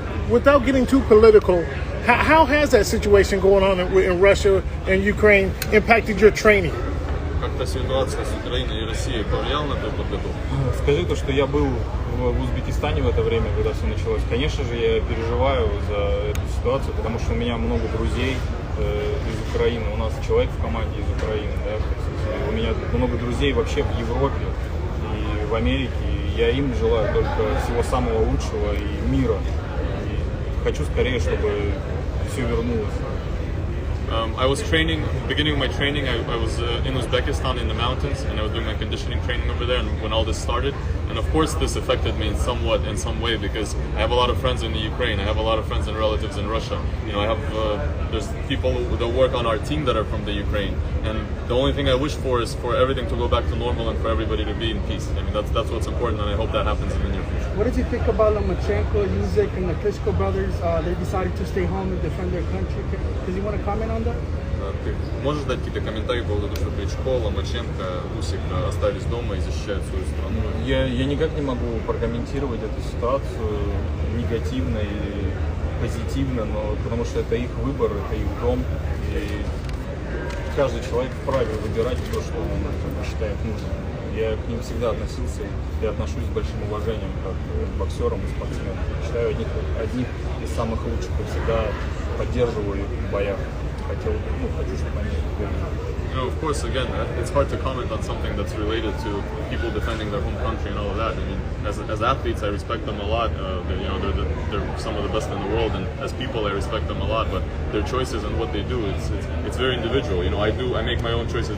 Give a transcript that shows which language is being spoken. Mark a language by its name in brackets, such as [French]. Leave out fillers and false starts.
[English] Without getting too political, how has that situation going on in Russia and Ukraine impacted your training? [Russian] Как-то ситуация с Украиной и Россией повлияла на твою подготовку? Скажи то, что я был в Узбекистане в это время, когда все началось. Конечно же, я переживаю за эту ситуацию, потому что у меня много друзей из Украины. У нас человек в команде из Украины, да, у меня много друзей вообще в Европе и в Америке. И я им желаю только всего самого лучшего и мира. И хочу скорее, чтобы все вернулось. [English] I was training, beginning of my training, I was in Uzbekistan in the mountains, and I was doing my conditioning training over there, and when all this started, and of course this affected me in some way, because I have a lot of friends in the Ukraine, I have a lot of friends and relatives in Russia, I have, there's people that work on our team that are from the Ukraine, and the only thing I wish for is for everything to go back to normal and for everybody to be in peace. I mean, that's what's important, and I hope that happens in the near future. What did you think about Lomachenko, Usyk, and the Klitschko brothers? They decided to stay home and defend their country. Does you want to comment on that? [Russian] Ты можешь дать какие-то комментарии по поводу того, что Кличко, Ломаченко, Усик остались дома и защищают свою страну? Я никак не могу прокомментировать эту ситуацию негативно или позитивно, но потому что это их выбор, это их дом, и каждый человек вправе выбирать то, что он считает нужным. Я к ним всегда относился и отношусь с большим уважением как к боксерам и спортсменам. Считаю одних из самых лучших и всегда поддерживаю их в боях. Хочу, чтобы они [English] of course, again, it's hard to comment on something that's related to people defending their home country and all of that. I mean, as athletes, I respect them a lot. They're some of the best in the world, and as people, I respect them a lot. But their choices and what they do, it's very individual. You know, I make my own choices.